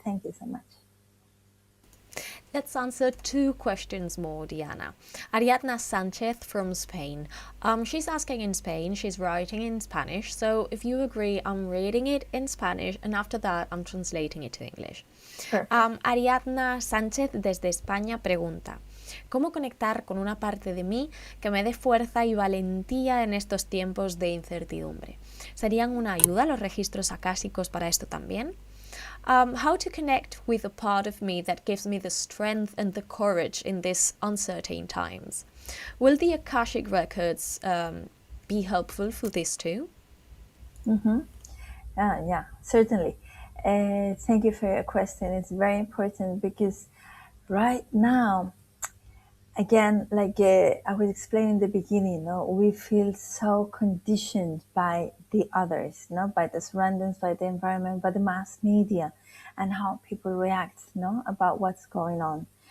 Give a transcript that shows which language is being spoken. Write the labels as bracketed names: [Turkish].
[English] Thank you so much. Let's answer two questions more, Diana. Ariadna Sanchez from Spain. She's asking in Spain, she's writing in Spanish, so if you agree, I'm reading it in Spanish and after that I'm translating it to English. Perfect. [Spanish] Ariadna Sánchez desde España pregunta: ¿Cómo conectar con una parte de mí que me dé fuerza y valentía en estos tiempos de incertidumbre? ¿Serían una ayuda los registros acásicos para esto también? [English] How to connect with a part of me that gives me the strength and the courage in these uncertain times. Will the Akashic Records be helpful for this too? Yeah, certainly. Thank you for your question. It's very important because right now, again, like I was explaining in the beginning, no, we feel so conditioned by the others, no, by the surroundings, by the environment, by the mass media, and how people react, no, about what's going on.